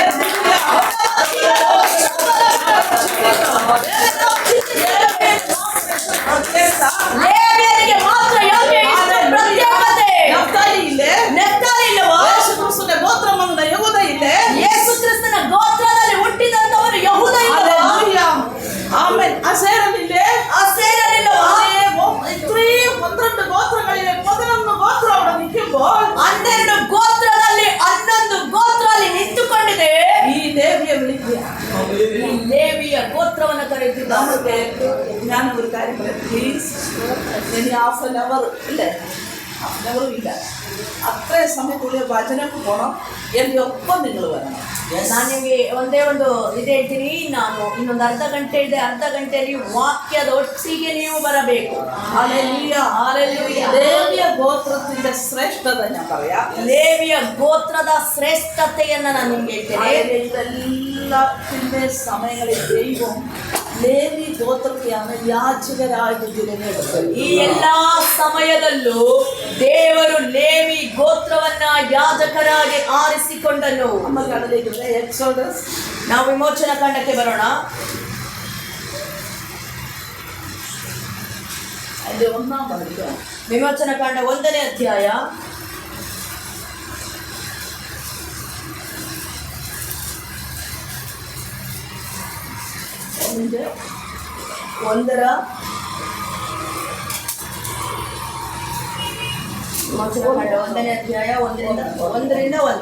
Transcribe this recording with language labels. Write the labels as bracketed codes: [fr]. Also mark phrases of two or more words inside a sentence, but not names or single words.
[kn] ಲೇವಿಯರಿಗೆ ಮಾತ್ರ ಯಾಕೆ ಇಷ್ಟು ಪ್ರತ್ಯೇಕತೆ? ನಫ್ತಾಲಿ ಇಲ್ಲೇ, ನೆಫ್ತಾಲಿ ಇಲ್ಲವಾ? ಯೇಸು ಕ್ರಿಸ್ತನ ಗೋತ್ರ ಮಗನ ಯಹೂದ ಇಲ್ಲೇ, ಯೇಸು ಕ್ರಿಸ್ತನ ಗೋತ್ರದಲ್ಲಿ ಹುಟ್ಟಿದಂತವರು ಯಹೂದ ಇಲ್ಲವಾ? ಆಮೇಲೆ ಅಸೇರನಿಲ್ಲೇ, ಅಸೇರನಿಲ್ಲವಾ? [ml] ഇത്രയും 12 ഗോത്രങ്ങളിലെ 11 ഗോത്രം അവിടെ നിൽക്കുമ്പോൾ [kn] 12 ಗೋತ್ರದಲ್ಲಿ 11 ಗೋತ್ರ ಅಲ್ಲಿ ನಿಂತುಕೊಂಡಿದೆ. [ml] ഈ ലേവിയെ വിളിക്കുക. [kn] ಈ ಲೇವಿಯ ಗೋತ್ರವನ್ನು ಕರೆಯುತ್ತಿದ್ದಾರೆ. [ml] ഞാൻ ഒരു കാര്യം പറയാം പ്ലീസ്. ഇനി [en] half an hour [ml] ഇല്ലേ, [en] half an hourum [ml] ഇല്ല, അത്രയും സമയത്തുള്ളിൽ വചനക്ക് പോകണം. എൻ്റെ ഒപ്പം നിങ്ങൾ വരണം. [kn] ನಾನು ನಿಮಗೆ ಒಂದೇ ಒಂದು ಇದು ಹೇಳ್ತೀನಿ. ನಾನು ಇನ್ನೊಂದು ಅರ್ಧ ಗಂಟೆ ಇದೆ, ಅರ್ಧ ಗಂಟೆಯಲ್ಲಿ ವಾಕ್ಯದ ಒಟ್ಟಿಗೆ ನೀವು ಬರಬೇಕು. [ml] ഹല്ലേലൂയ, ഹല്ലേലൂയ. ലേവിയ ഗോത്രത്തിന്റെ ശ്രേഷ്ഠത ഞാൻ പറയാം. [kn] ಲೇವಿಯ ಗೋತ್ರದ ಶ್ರೇಷ್ಠತೆಯನ್ನ ನಾನು ನಿಮ್ಗೆ ಹೇಳ್ತೇನೆ. [ml] ഇതെല്ലാത്തിന്റെ സമയങ്ങളിൽ ദൈവം ലേവി ഗോത്രത്തെയാണ് യാചകരായിട്ട് തിരഞ്ഞെടുത്തത്. [kn] ಈ ಎಲ್ಲಾ ಸಮಯದಲ್ಲೂ ದೇವರು ಲೇವಿ ಗೋತ್ರವನ್ನ ಯಾಜಕರಾಗಿ ಆರಿಸಿಕೊಂಡನು. ನಮ್ಮ ಕಡಲಿಗೆ ಎಕ್ಸೋಡಸ್, ನಾವು ವಿಮೋಚನಾ ಕಾಂಡಕ್ಕೆ ಬರೋಣ. [ml] അതിന്റെ 1-ാം വാക്യം. [kn] ವಿಮೋಚನಾ ಕಾಂಡ 1ನೇ ಅಧ್ಯಾಯ [ml] 1-ന്റെ [kn] 1ರ ವಿಮೋಚನಾ ಕಾಂಡ 1ನೇ ಅಧ್ಯಾಯ 1ರಿಂದ 1.